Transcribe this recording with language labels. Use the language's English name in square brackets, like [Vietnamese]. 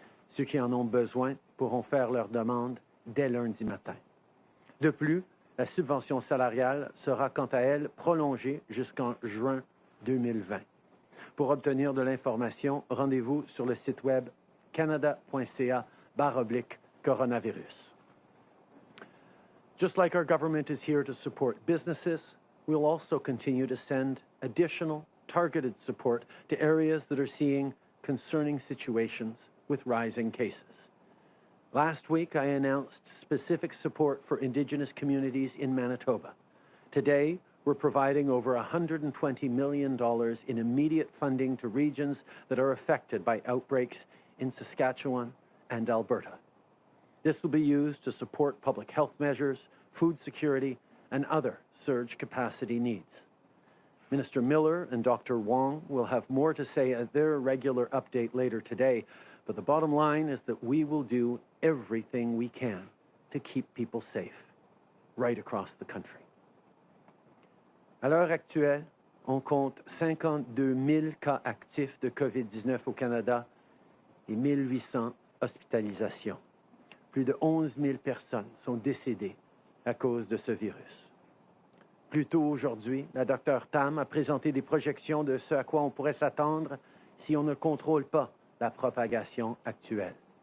[French] Ceux qui en ont besoin pourront faire leur demande dès lundi matin. De plus, la subvention salariale sera quant à elle prolongée jusqu'en juin 2020. Pour obtenir de l'information, rendez-vous sur le site web canada.ca/coronavirus. [English] Just like our government is here to support businesses, we'll also continue to send additional targeted support to areas that are seeing concerning situations with rising cases. Last week, I announced specific support for Indigenous communities in Manitoba. Today, we're providing over $120 million in immediate funding to regions that are affected by outbreaks in Saskatchewan and Alberta. This will be used to support public health measures, food security, and other surge capacity needs. Minister Miller and Dr. Wong will have more to say at their regular update later today, but the bottom line is that we will do everything we can to keep people safe right across the country. [French] À l'heure actuelle, on compte 52 000 cas actifs de COVID-19 au Canada et 1800 hospitalisations. Plus de 11 000 personnes sont décédées à cause de ce virus. Plus tôt aujourd'hui, la Dr Tam a présenté des projections de ce à quoi on pourrait s'attendre si on ne contrôle pas la propagation actuelle.